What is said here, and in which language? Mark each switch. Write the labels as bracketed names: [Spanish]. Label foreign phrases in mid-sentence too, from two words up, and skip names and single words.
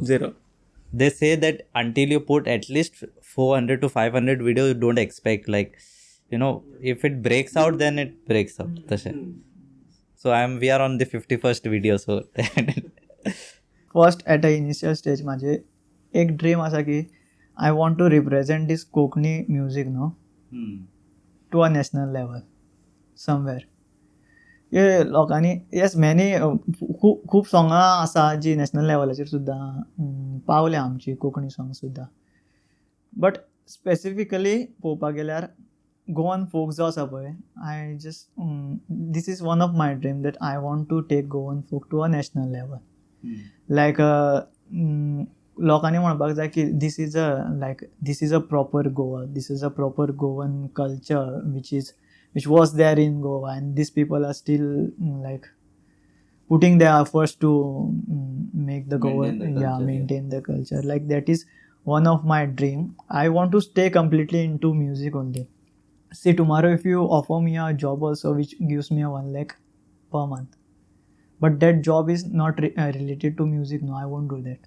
[English] Zero. They say that until you put at least 400 to 500 videos, you don't expect if it breaks out, then it breaks out. So we are on the 51st video. So first at the initial stage [Marathi] माझे एक ड्रीम असा की [English] I want to represent this Kokni music to a national level somewhere. [Konkani] हे लोकांनी [English] yes many [Konkani] खूब सोंगां आसा जी नॅशनल लेवलाचेर सुद्दां पावल्या आमची कोंकणी सॉंग सुद्दां. [English] but specifically [Konkani] पळोवपाक गेल्यार गोवन फोक जो आसा पळय, [English] I just this is one of my dream that I want to take Goan folk to a national level. like [Konkani] लोकांनी म्हणपाक जाय की [English] this is a proper Goa, this is a proper Goan culture which was there in Goa, and these people are still putting their efforts to make the Goa maintain the culture. Like that is one of my dream. I want to stay completely into music only. See, tomorrow if you offer me a job also which gives me a 1 lakh per month, but that job is not related to music, no, I won't do that.